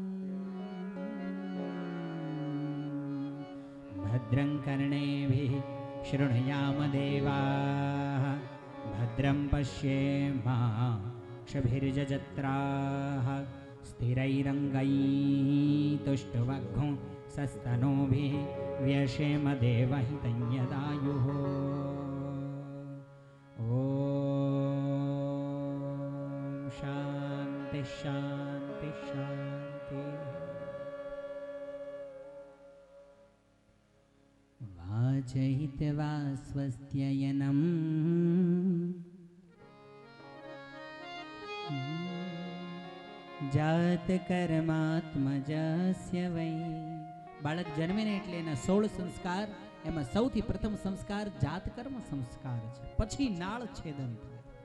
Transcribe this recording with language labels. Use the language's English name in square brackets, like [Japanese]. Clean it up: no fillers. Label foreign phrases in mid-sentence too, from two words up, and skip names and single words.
[Sanskrit] ભદ્રં કર્ણેભિઃ शृणुयाम देवाः भद्रं पश्येमाक्षभिर्जत्राः स्थिरैरङ्गैस्तुष्टुवग्गुं सस्तनूभिः व्यशेम देवहितं यदायुः ॐ शान्ति शान्ति शान्ति वाचयित्वा स्वस्त्ययनम् જાતકર્માત્મજસ્ય વૈ. [Gujarati] બાળક જન્મે ને એટલે એના 16 સંસ્કાર, એમાં સૌથી પ્રથમ સંસ્કાર જાતકર્મ સંસ્કાર છે, પછી નાળ છેદન થાય.